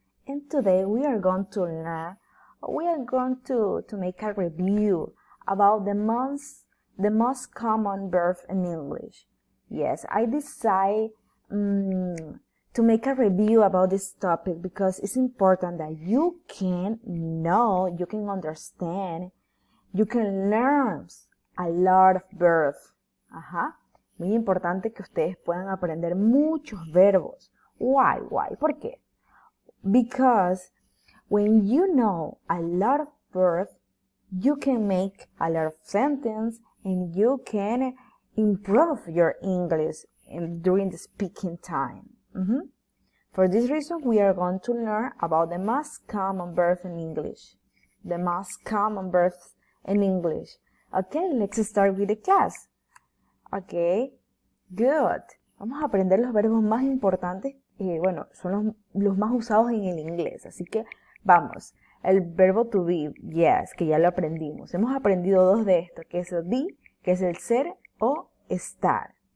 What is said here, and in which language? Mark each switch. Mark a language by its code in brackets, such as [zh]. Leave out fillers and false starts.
[en] And today we are going to learn, to make a review about the most common verb in English. Yes, I decided to make a review about this topic because it's important that you can know, you can understand, you can learn a lot of verbs. [es] Muy importante que ustedes puedan aprender muchos verbos. [en] Why? [es] ¿Por qué? [en] Because when you know a lot of verbs, you can make a lot of sentences and you can improve your English during the speaking time. For this reason, we are going to learn about the most common verbs in English. The most common verbs in English. Okay, let's start with the class. Okay, good. [es] Vamos a aprender los verbos más importantes. Son los más usados en el inglés. Así que vamos. El verbo to be, yes, que ya lo aprendimos. Hemos aprendido dos de estos, que es el be, que es el ser o estar.